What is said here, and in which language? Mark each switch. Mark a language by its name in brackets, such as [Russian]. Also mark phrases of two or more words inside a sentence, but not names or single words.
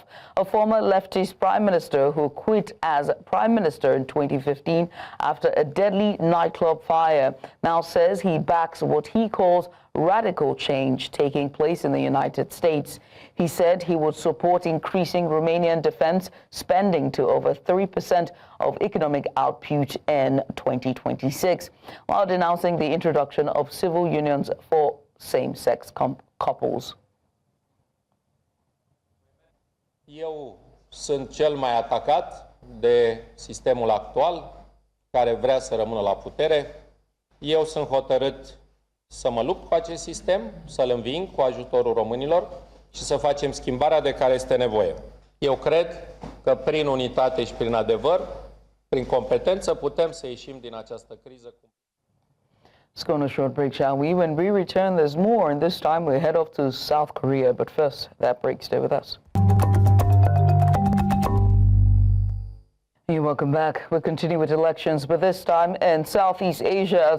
[English] A former leftist prime minister who quit as prime minister in 2015 after a deadly nightclub fire now says he backs what he calls radical change taking place in the United States. He said he would support increasing Romanian defense spending to over 3% of economic output in 2026, while denouncing the introduction of civil unions for same-sex couples. [Romanian] Eu sunt cel mai atacat de sistemul actual, care vrea să rămână la putere. Eu sunt hotărât să mă lupt cu acest sistem, să-l înving cu ajutorul românilor și să facem schimbarea de care este nevoie. Eu cred că prin unitate și prin adevăr, prin competență, putem să ieșim din această criză. [English] Let's go on a short break, shall we? When we return, there's more, and this time we head off to South Korea. But first, that break, stay with us. You're welcome back. We'll continue with elections, but this time in Southeast Asia.